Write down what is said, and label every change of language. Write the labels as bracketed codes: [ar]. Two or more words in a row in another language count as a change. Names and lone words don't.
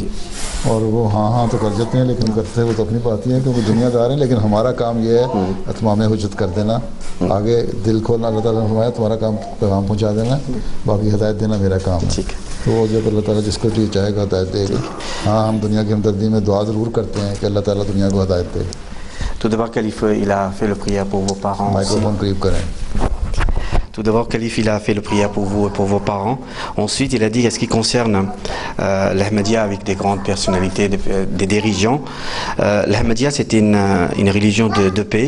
[hi] और वो हाँ तो कर देते हैं, लेकिन करते वो तो अपनी बात ही है क्योंकि दुनियादार हैं। लेकिन हमारा काम ये है अतमाम हुज्जत कर देना, आगे दिल खोलना। अल्लाह ताला ने फरमाया तुम्हारा काम पैगाम पहुँचा देना, बाकी हिदायत देना मेरा काम है। तो जब अल्लाह ताला जिसको भी चाहेगा हिदायत देगा। हाँ हम दुनिया की हमदर्दी में दुआ ज़रूर करते हैं कि अल्लाह ताला दुनिया को हिदायत दे। [fr] Tout d'abord, Khalif, il a fait le prière pour vos parents. Tout d'abord, Khalif, il a fait le prière pour vous et pour vos parents. Ensuite, il a dit, ce qui concerne l'Ahmadiyya avec des grandes personnalités, des dirigeants, l'Ahmadiyya, c'est une religion de paix.